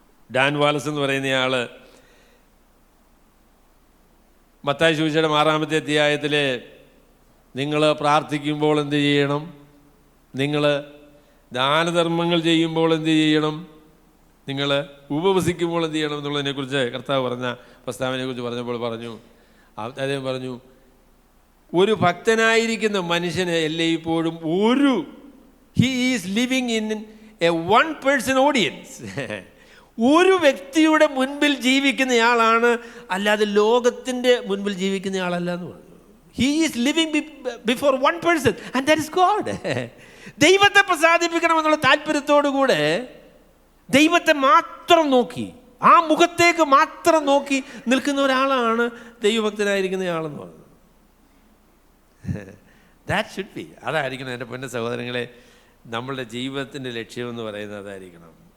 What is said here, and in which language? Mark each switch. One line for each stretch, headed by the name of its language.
Malayalam: Dan Wallace എന്ന് പറയുന്നയാൾ മത്തായി സുവിശേഷം 6-ാമത്തെ അധ്യായത്തിൽ നിങ്ങൾ പ്രാർത്ഥിക്കുമ്പോൾ എന്ത് ചെയ്യണം, നിങ്ങൾ ദാനധർമ്മങ്ങൾ ചെയ്യുമ്പോൾ എന്ത് ചെയ്യണം, നിങ്ങൾ ഉപവസിക്കുമ്പോൾ എന്ത് ചെയ്യണം എന്നുള്ളതിനെക്കുറിച്ച് കർത്താവ് പറഞ്ഞ പ്രസ്താവനയെക്കുറിച്ച് പറഞ്ഞപ്പോൾ അദ്ദേഹം പറഞ്ഞു, ഒരു ഭക്തനായിരിക്കുന്ന മനുഷ്യന് എല്ലായ്പ്പോഴും
English: He is living in a one person audience.
Malayalam: ഒരു വ്യക്തിയുടെ മുൻപിൽ ജീവിക്കുന്നയാളാണ്, അല്ലാതെ ലോകത്തിൻ്റെ മുൻപിൽ ജീവിക്കുന്നയാളല്ല എന്ന് പറഞ്ഞു.
English: He is living before one person and that is God.
Malayalam: ദൈവത്തെ പ്രസാദിപ്പിക്കണമെന്നുള്ള താല്പര്യത്തോടുകൂടെ ദൈവത്തെ മാത്രം നോക്കി, ആ മുഖത്തേക്ക് മാത്രം നോക്കി നിൽക്കുന്ന ഒരാളാണ് ദൈവഭക്തനായിരിക്കുന്നയാളെന്ന് പറഞ്ഞു.
English: That should be.
Malayalam: അതായിരിക്കണം എൻ്റെ പൊന്ന സഹോദരങ്ങളെ, നമ്മളുടെ ജീവിതത്തിൻ്റെ ലക്ഷ്യമെന്ന് പറയുന്നത് അതായിരിക്കണം.